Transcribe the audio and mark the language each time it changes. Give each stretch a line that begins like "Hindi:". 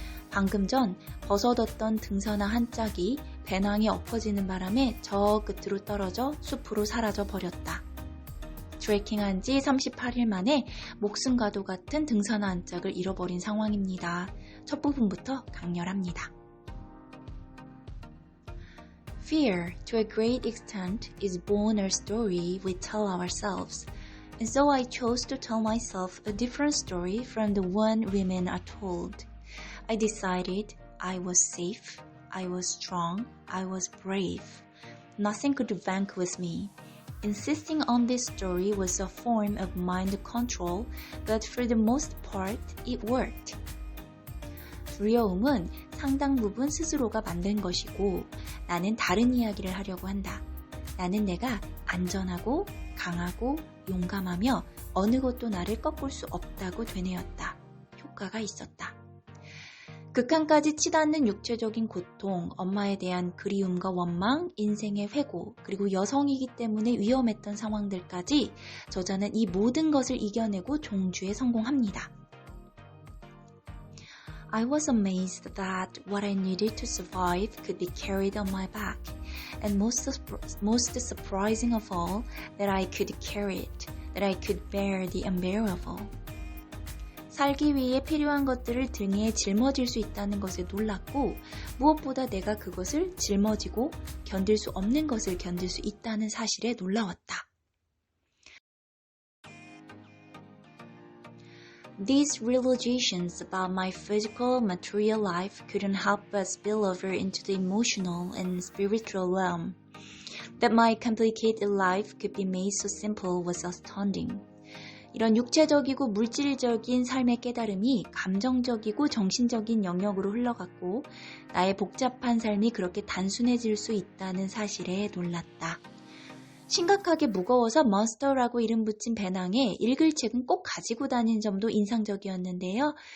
Korean: 방금 전 벗어뒀던 등산화 한 짝이 배낭에 엎어지는 바람에 저 끝으로 떨어져 숲으로 사라져 버렸다. 트레킹한 지 38일 만에 목숨과도 같은 등산화 한 짝을 잃어버린 상황입니다. 첫 부분부터 강렬합니다.
English: Fear, to a great extent, is born a story we tell ourselves, and so I chose to tell myself a different story from the one women are told. I decided I was safe, I was strong, I was brave. Nothing could vanquish me. Insisting on this story was a form of mind control, but for the most part, it worked.
Korean: 두려움은 상당 부분 스스로가 만든 것이고 나는 다른 이야기를 하려고 한다. 나는 내가 안전하고 강하고 용감하며 어느 것도 나를 꺾을 수 없다고 되뇌었다. 효과가 있었다. 극한까지 치닫는 육체적인 고통, 엄마에 대한 그리움과 원망, 인생의 회고, 그리고 여성이기 때문에 위험했던 상황들까지 저자는 이 모든 것을 이겨내고 종주에 성공합니다.
English: I was amazed that what I needed to survive could be carried on my back, and most surprising of all, that I could carry it, that I could bear the unbearable.
Korean: 살기 위해 필요한 것들을 등에 짊어질 수 있다는 것에 놀랐고 무엇보다 내가 그것을 짊어지고 견딜 수 없는 것을 견딜 수 있다는 사실에 놀라웠다.
English: These realizations about my physical, material life couldn't help but spill over into the emotional and spiritual realm. That my complicated life could be made so simple was astounding.
Korean: 이런 육체적이고 물질적인 삶의 깨달음이 감정적이고 정신적인 영역으로 흘러갔고 나의 복잡한 삶이 그렇게 단순해질 수 있다는 사실에 놀랐다. 심각하게 무거워서 monster라고 이름 붙인 배낭에 읽을 책은 꼭 가지고 다닌 점도 인상적이었는데요.